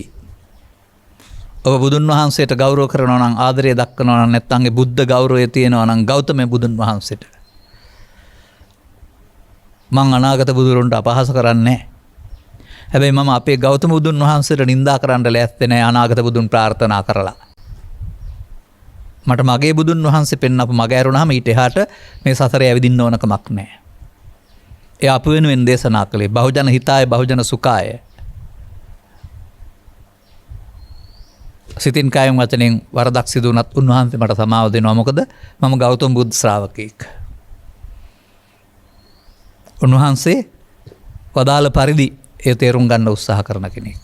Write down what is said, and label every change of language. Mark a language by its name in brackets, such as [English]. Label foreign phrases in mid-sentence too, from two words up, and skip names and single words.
[Sinhala] ඔබ බුදුන් වහන්සේට ගෞරව කරනවා නම් ආදරය දක්වනවා නම් නැත්නම් ඒ බුද්ධ ගෞරවය තියෙනවා නම් ගෞතම බුදුන් වහන්සේට මං අනාගත බුදුරුන්ට අපහාස කරන්නේ නැහැ. හැබැයි මම අපේ ගෞතම බුදුන් වහන්සේට නිඳා කරන්න ලෑස්ති නැහැ අනාගත බුදුන් ප්‍රාර්ථනා කරලා. මට මගේ බුදුන් වහන්සේ පෙන්නපු මග ඇරුණාම ඊට එහාට මේ සසරේ ඇවිදින්න ඕන කමක් නැහැ. ඒ අප වෙනුවෙන් දේශනා කළේ [Pali] බහුජන හිතාය බහුජන සුඛාය. [Sinhala] සිතින් කායෙන් වචනෙන් වරදක් සිදු වුණත් උන්වහන්සේ මට සමාව දෙනවා. මොකද මම ගෞතම බුදු ශ්‍රාවකෙක්. උන්වහන්සේ වදාළ පරිදි ඒ තේරුම් ගන්න උත්සාහ කරන කෙනෙක්.